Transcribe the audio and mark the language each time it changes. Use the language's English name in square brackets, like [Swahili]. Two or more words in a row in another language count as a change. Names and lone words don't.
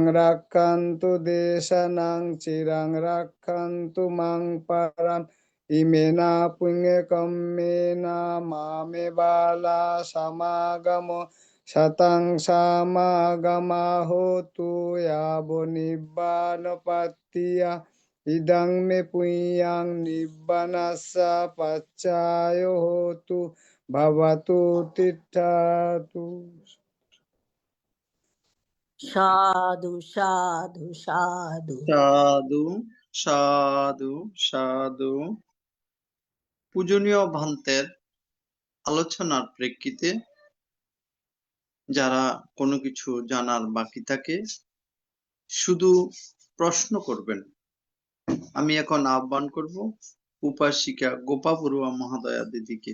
[Pali] রাক্ষন্তু দেশানাং চিরাং রাক্ষন্তু মাং পরাম ইমেনা পুণ্যে কম্মেনা মামে বালা সমাগম শতাং সমাগমা হোতু ইয়াবো নিব্বানপত্তিয়া ইদং মে পুণ্যাং নিব্বানাস্য পচ্চায় হোতু ভবতু তিষ্ঠতু। সাধু সাধু সাধু। সাধু সাধু সাধু। [Bangla] পূজনীয় ভান্তের আলোচনার প্রেক্ষিতে যারা কোনো কিছু জানার বাকি থাকে শুধু প্রশ্ন করবেন। আমি এখন আহ্বান করব উপাসিকা গোপা বড়ুয়া মহাদয়া দিদিকে।